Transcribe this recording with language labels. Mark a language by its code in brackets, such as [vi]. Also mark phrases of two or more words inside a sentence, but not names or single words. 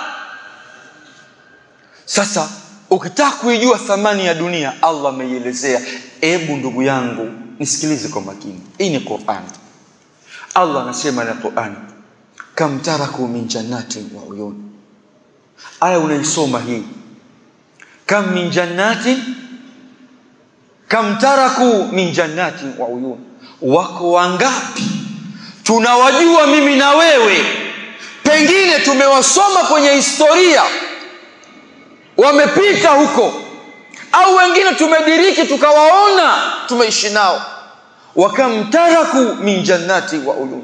[sw] Sasa ukitaka kuijua thamani ya dunia, Allah ameielezea. Ebu ndugu yangu nisikilize kwa makini. Hii ni Qur'an. [ar] Allah [sw] anasema na [ar] Qur'an, كم تركوا من جنات وعيون. [sw] Aya unaisoma hii, [ar] كم من جنات كم تركوا من جنات وعيون. [sw] Wako wangapi tunawajua mimi na wewe, pengine tumewasoma kwenye historia, wamepita huko, au wengine tumediriki tukawaona, tumeishi nao. [ar] وكم تركوا من جنات وعيون.